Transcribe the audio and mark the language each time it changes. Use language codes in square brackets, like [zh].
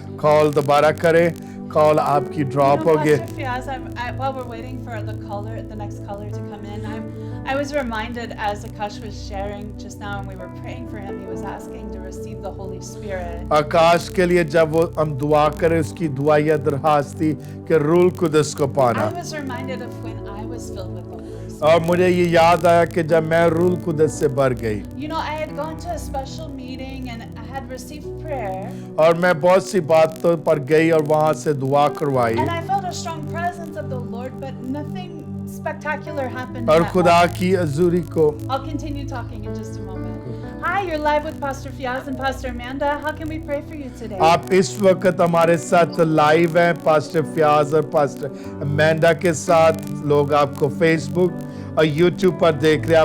[hi] Call दोबारा करें. Call आपकी drop हो गई. [en] Pastor Fiaz, while we're waiting for the next caller to come in, I was reminded as Akash was sharing just now, and we were praying for him. He was asking to receive the Holy Spirit. [hi] आकाश के लिए जब वो हम दुआ करें, उसकी दुआ या दरखास्त थी कि रूह कुदस को पाना. [en] I was reminded of when I was filled with the Holy Spirit. [hi] और मुझे ये याद आया कि जब मैं रूह कुदस से भर गई. [en] You know, I had gone to a special meeting and I had received prayer. [hi] और मैं बहुत सी बातों पर गई और वहाँ से दुआ करवाई. [en] And I felt a strong presence of the Lord, but nothing spectacular happened. [hi] और [en] that [hi] खुदा [en] moment. [hi] की हजूरी को. [en] I'll continue talking in just a moment. Hi, you're live with Pastor Fiaz and Pastor Amanda. How can we pray for you today? [hi] आप इस वक्त हमारे साथ लाइव हैं. पास्टर फ्याज और पास्टर अमेंडा के साथ. लोग आपको फेसबुक और यूट्यूब पर देख रहे हैं.